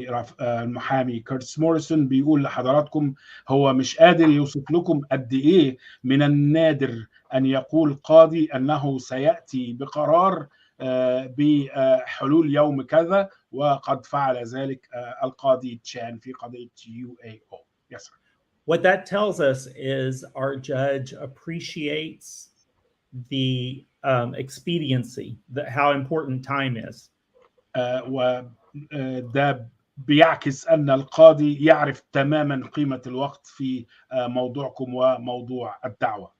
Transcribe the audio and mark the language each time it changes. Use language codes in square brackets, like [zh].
[ar] المحامي كيرتس موريسون بيقول لحضراتكم هو مش قادر يوصف لكم قد ايه من النادر ان يقول قاضي انه سياتي بقرار بحلول يوم كذا، وقد فعل ذلك القاضي تشان في قضيه UAO. [en] Yes, sir. What that tells us is our judge appreciates the expediency, how important time is. [ar] وده بيعكس أن القاضي يعرف تماما قيمة الوقت في موضوعكم وموضوع الدعوة.